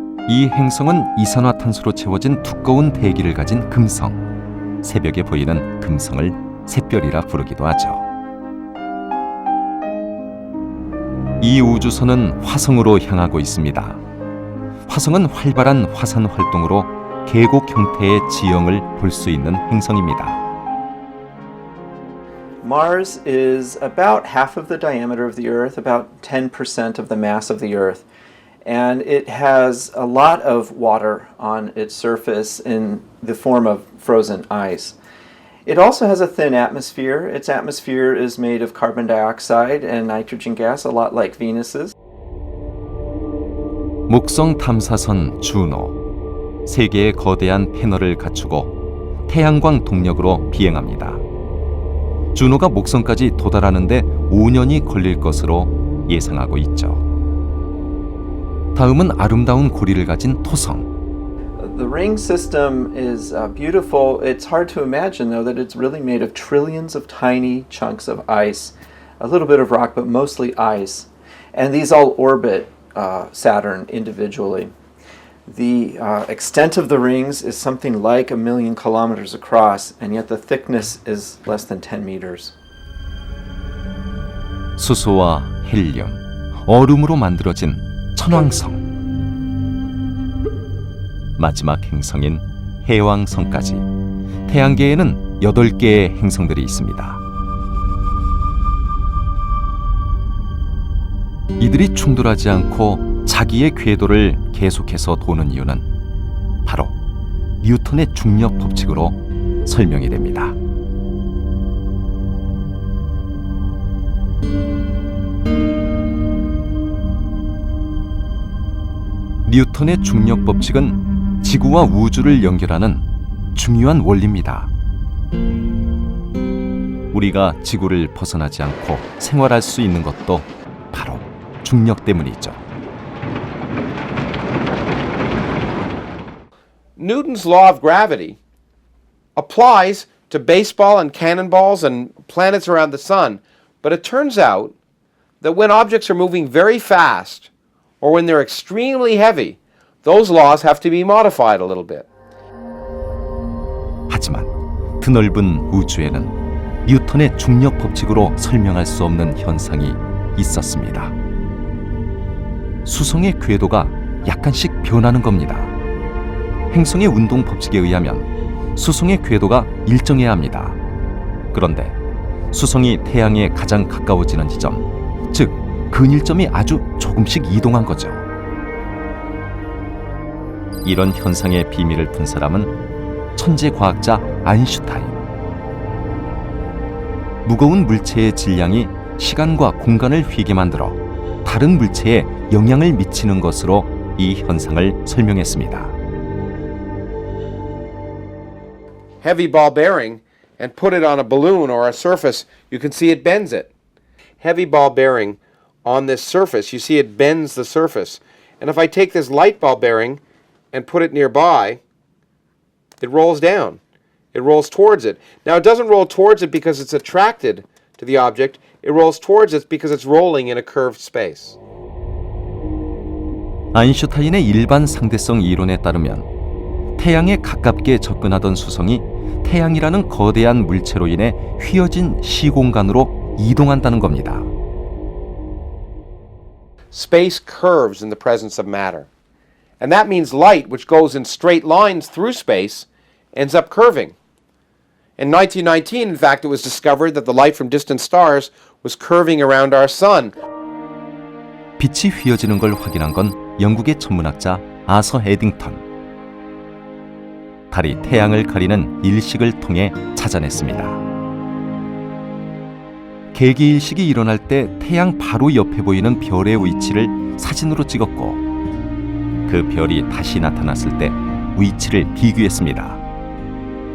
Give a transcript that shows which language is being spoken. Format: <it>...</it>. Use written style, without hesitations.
<ko>이 행성은 이산화탄소로 채워진 두꺼운 대기를 가진 금성, 새벽에 보이는 금성을 샛별이라 부르기도 하죠. 이 우주선은 화성으로 향하고 있습니다. 화성은 활발한 화산 활동으로 계곡 형태의 지형을 볼 수 있는 행성입니다.</ko> <en>Mars is about half of the diameter of the Earth, about 10% of the mass of the Earth. And it has a lot of water on its surface in the form of frozen ice. It also has a thin atmosphere. Its atmosphere is made of carbon dioxide and nitrogen gas, a lot like Venus's.</en> <ko>목성 탐사선 주노, 3개의 거대한 패널을 갖추고 태양광 동력으로 비행합니다. 주노가 목성까지 도달하는데 5년이 걸릴 것으로 예상하고 있죠. 다음은 아름다운 고리를 가진 토성.</ko> <en>The ring system is beautiful. It's hard to imagine, though, that it's really made of trillions of tiny chunks of ice, a little bit of rock, but mostly ice. And these all orbit Saturn individually. The extent of the rings is something like 1 million kilometers across, and yet the thickness is less than 10 meters.</en> <ko>수소와 헬륨, 얼음으로 만들어진 천왕성, 마지막 행성인 해왕성까지 태양계에는 8개의 행성들이 있습니다. 이들이 충돌하지 않고 자기의 궤도를 계속해서 도는 이유는 바로 뉴턴의 중력 법칙으로 설명이 됩니다. 뉴턴의 중력 법칙은 지구와 우주를 연결하는 중요한 원리입니다. 우리가 지구를 벗어나지 않고 생활할 수 있는 것도 바로 중력 때문이죠.</ko> <en>Newton's law of gravity applies to baseball and cannonballs and planets around the sun, but it turns out that when objects are moving very fast or when they're extremely heavy, those laws have to be modified a little bit.</en> <ko>하지만 드넓은 우주에는 뉴턴의 중력 법칙으로 설명할 수 없는 현상이 있었습니다. 수성의 궤도가 약간씩 변하는 겁니다. 행성의 운동 법칙에 의하면 수성의 궤도가 일정해야 합니다. 그런데 수성이 태양에 가장 가까워지는 지점, 즉 근일점이 아주 조금씩 이동한 거죠. 이런 현상의 비밀을 푼 사람은 천재 과학자 아인슈타인. 무거운 물체의 질량이 시간과 공간을 휘게 만들어 다른 물체에 영향을 미치는 것으로 이 현상을 설명했습니다.</ko> <en>Heavy ball bearing and put it on a balloon or a surface, you can see it bends it. Heavy ball bearing on this surface, you see it bends the surface. And if I take this light ball bearing and put it nearby, it rolls down. It rolls towards it. Now it doesn't roll towards it because it's attracted to the object, it rolls towards it because it's rolling in a curved space.</en> <ko>아인슈타인의 일반 상대성 이론에 따르면 태양에 가깝게 접근하던 수성이 태양이라는 거대한 물체로 인해 휘어진 시공간으로 이동한다는 겁니다.</ko> <en>Space curves in the presence of matter. And that means light, which goes in straight lines through space, ends up curving. In 1919, in fact, it was discovered that the light from distant stars was curving around our sun.</en> <ko>빛이 휘어지는 걸 확인한 건 영국의 천문학자 아서 에딩턴. 달이 태양을 가리는 일식을 통해 찾아냈습니다. 개기일식이 일어날 때 태양 바로 옆에 보이는 별의 위치를 사진으로 찍었고 그 별이 다시 나타났을 때 위치를 비교했습니다.</ko>